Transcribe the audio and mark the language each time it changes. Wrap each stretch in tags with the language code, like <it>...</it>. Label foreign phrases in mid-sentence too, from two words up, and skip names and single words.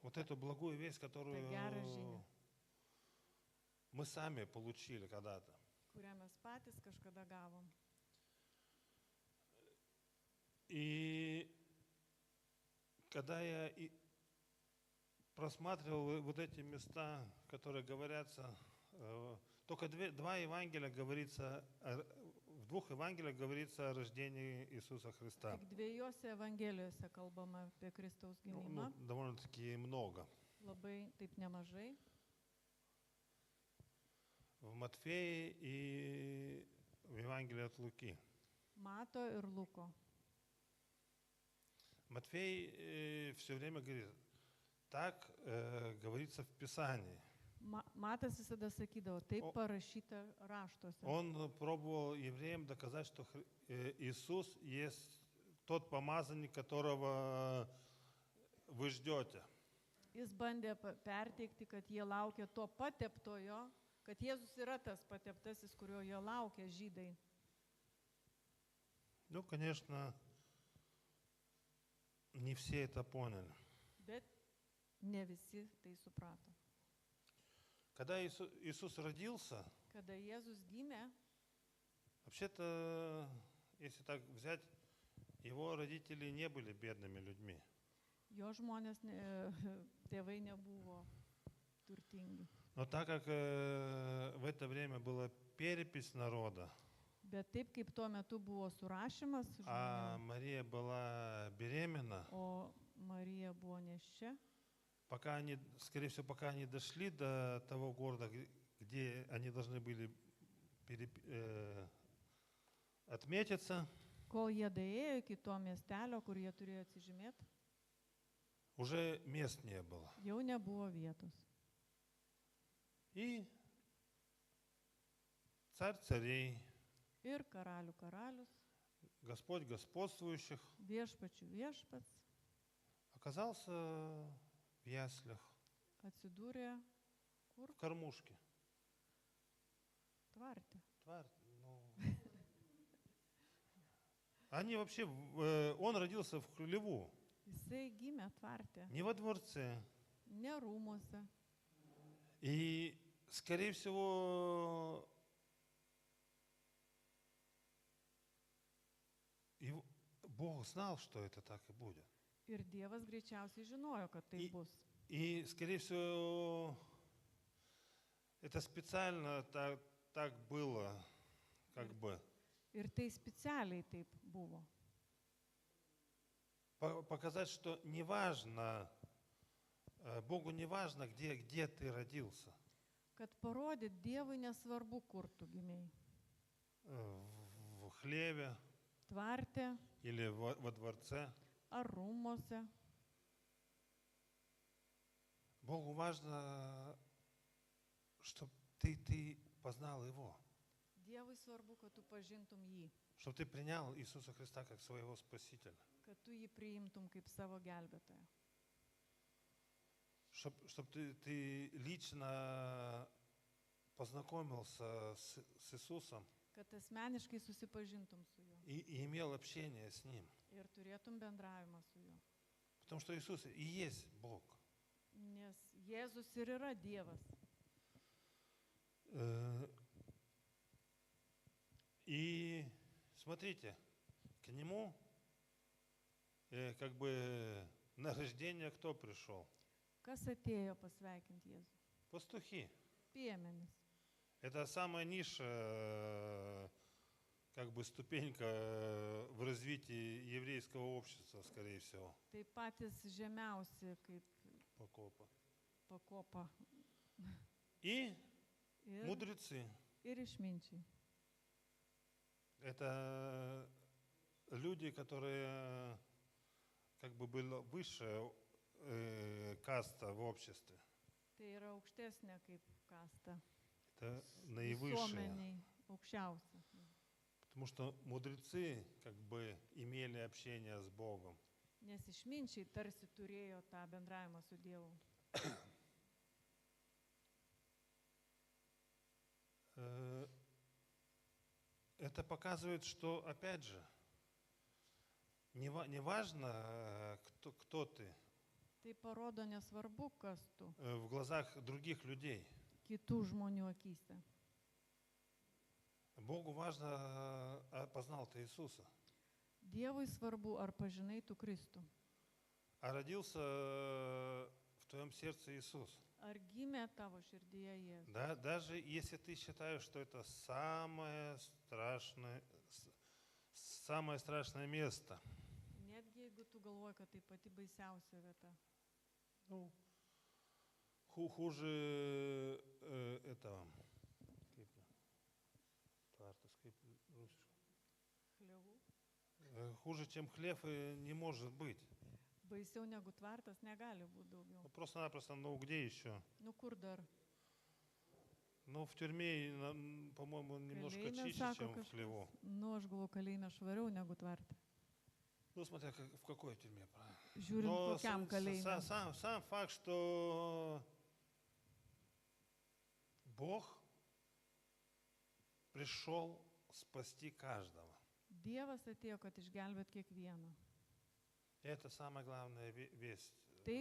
<ru>вот эту благую весть, которую</ru> <lt>gerą žinią.</lt> <ru>мы сами получили когда-то.</ru> <lt>Kurią mes patys kažkada gavom.</lt> <ru>И когда я просматривал вот эти места, которые говорятся, только два Евангелия говорится, в двух Евангелиях говорится о рождении Иисуса Христа.</ru> <lt>Tik dviejose evangelijose kalbama apie Kristaus gimimą.</lt> <ru>Довольно-таки много.</ru> <lt>Labai taip nemažai.</lt> <ru>В Матфее и в Евангелии от Луки.</ru> <lt>Mato ir Luko.</lt> <ru>Матфей все время говорит, так говорится в Писании.</ru> <lt>Matas visada sakydavo, taip O- parašyta raštuose.</lt> <ru>Он пробовал евреям доказать, что Иисус есть тот помазанник, которого вы ждете.</ru> <lt>Jis bandė perteikti, kad jie laukia to pateptojo, kad Jėzus yra tas pateptasis, kurio jie laukia žydai.</lt> <ru>Ну, конечно, не все это поняли.</ru> <lt>Bet ne visi tai suprato.</lt> <ru>Когда Иисус родился,</ru> <lt>Kada Jėzus gimė,</lt> <ru>вообще-то, если так взять, его родители не были бедными людьми.</ru> <lt>jo žmonės, tėvai nebuvo turtingi.</lt> <ru>Но так как в это время была перепись народа,</ru> <lt>Bet taip kaip tuo metu buvo surašymas</lt> <ru>а</ru> <lt>žmonių,</lt> <ru>Мария была беременна,</ru> <lt>o Marija buvo neščia,</lt> <ru>пока они, скорее всего, пока они дошли до того города, где они должны были отметиться,</ru> <lt>kol jie daėjo iki to miestelio, kur jie turėjo atsižymėti,</lt> <ru>уже мест не было.</ru> <lt>jau nebuvo vietos.</lt> <ru>И царь царей,</ru> <lt>Ir karalių karalius,</lt> <ru>Господь господствующих</ru> <lt>viešpačių viešpats</lt> <ru>оказался в яслях,</ru> <lt>atsidūrė</lt> <ru>в кормушке.</ru> <lt>tvarte.</lt> <ru>Они вообще, он родился в хлеву,</ru> <lt>Jisai gimė tvarte,</lt> <ru>не во дворце.</ru> <lt>ne rūmose.</lt> <ru>И, скорее всего, Бог знал, что это так и будет.</ru> <lt>Ir Dievas greičiausiai žinojo, kad tai bus.</lt> <ru>И, скорее всего, это специально так было, как бы.</ru> <lt>Ir tai specialiai taip buvo.</lt> <ru>Показать, что не важно, Богу не важно, где ты родился.</ru> <lt>Kad parodyt Dievui nesvarbu, kur tu gimėjai.</lt> <ru>В хлеве</ru> <lt>Tvarte</lt> <ru>или во дворце.</ru> <lt>ar rūmose.</lt> <ru>Богу важно, чтобы ты познал Его.</ru> <lt>Dievui svarbu, kad tu pažintum jį,</lt> <ru>Чтобы ты принял Иисуса Христа как своего Спасителя.</ru> <lt>kad tu jį priimtum kaip savo gelbėtoją.</lt> <ru>Чтобы ты лично познакомился с Иисусом</ru> <lt>Kad asmeniškai susipažintum su juo</lt> <ru>и имел общение с Ним.</ru> <lt>ir turėtum bendravimą su juo.</lt> <ru>Потому что Иисус и есть Бог.</ru> <lt>Nes Jėzus ir yra Dievas.</lt> <ru>И смотрите, к Нему как бы на рождение кто пришел?</ru> <lt>Kas atėjo pasveikinti Jėzų?</lt> <ru>Пастухи.</ru> <lt>Piemenys.</lt> <ru>Это самая низшая как бы ступенька в развитии еврейского общества, скорее всего.</ru> <lt>Tai patys žemiausi kaip Покопа. pakopa</lt> <ru>И</ru> <lt>ir,</lt> <ru>мудрецы.</ru> <lt>ir išminčiai.</lt> <ru>Это люди, которые как бы была высшая каста в обществе.</ru> <lt>Tai yra aukštesnė kaip kasta.</lt> <ru>Это наивысшая.</ru> <lt>Visuomeniai aukščiausia.</lt> <ru>Потому что мудрецы как бы имели общение с Богом.</ru> <lt>Nes išminčiai tarsi turėjo tą bendravimą su Dievu.</lt> <ru>Это показывает, что, опять же, не важно, кто ты</ru> <lt>Tai parodo nesvarbu, kas tu</lt> <ru>в глазах других людей.</ru> <lt>kitų žmonių akyse.</lt> <ru>Богу важно, познал ты Иисуса.</ru> <lt>Dievui svarbu, ar pažinai tu Kristų.</lt> <ru>А родился в твоем сердце Иисус.</ru> <lt>Ar gimė tavo širdyje Jėzus.</lt> <ru>Да, даже если ты считаешь, что это самое страшное место,</ru> <lt>Netgi jeigu tu galvoji, kad tai pati baisiausia vieta.</lt> <ru>ну, хуже этого,</ru> <lt>kaip tvartas, kaip rusiškai. Chlevų.</lt> <ru>Хуже, чем хлев, не может быть.</ru> <lt>Baisiau negu tvartas negali būti daugiau.</lt> <ru>Ну, просто-напросто, ну где еще?</ru> <lt>Nu kur dar?</lt> <ru>Ну, в тюрьме, по-моему, немножко</ru> <lt>Kalėjime</lt> <ru>чище,</ru> <lt>sako</lt> <ru>чем в</ru> <lt>kažkas.</lt> <ru>хлеву.</ru> <lt>Nu, aš galvoju, kalėjime švariau negu tvarte.</lt> <ru>Ну, смотря в какой тюрьме, правильно.</ru> <lt>Žiūrint,</lt> <ru>Но</ru> <lt>kokiam kalėjime.</lt> <ru>сам факт, что Бог пришел спасти каждого.</ru> <lt>Dievas atėjo, kad išgelbėt kiekvieną.</lt> <ru>Это самая главная весть</ru> <lt>Tai</lt>